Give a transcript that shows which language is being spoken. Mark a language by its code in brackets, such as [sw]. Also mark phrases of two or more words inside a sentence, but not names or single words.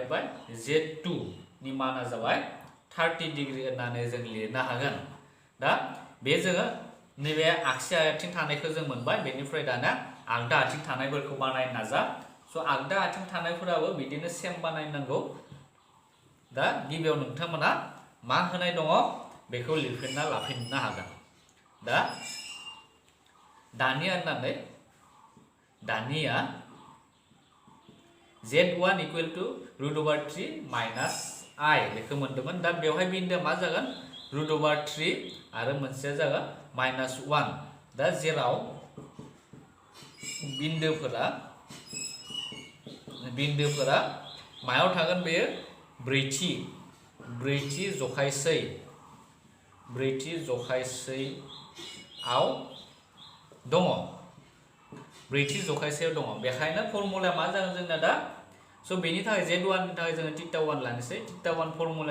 [brx] बाय z2 नि माना जाबाय 30 डिग्री होननानै जों लिरनो हागोन दा बे जोङो नैबे आगसि आथिं थानायखौ जों मोनबाय बेनिफ्राय दाना आगदा आथिं थानायफोरखौ बानायनो नाजा स' आगदा आथिं थानायफोराबो बिदिनो सेम बानायनांगौ दा गिबियाव नोंथांमोना मा होनाय दङ बेखौ लिरफिनना लाफिननो हागोन दा दानिया z1 [en] equal to √3 minus I [brx] बेखौ मोनदोंमोन दा बेवहाय बिन्दोआ मा जागोन √3 आरो मोनसेया जागोन -1 दा जेराव बिन्दोफोरा मायाव थागोन बेयो ब्रैथि जखायसेआव दङ ब्रैथि जखायसेआव दङ बेखायनो फर्मुला मा जागोन जोंना दा स' बेनि थाखाय z1 नि थाखाय जोङो थीटा 1 लानोसै थीटा 1 फर्मुला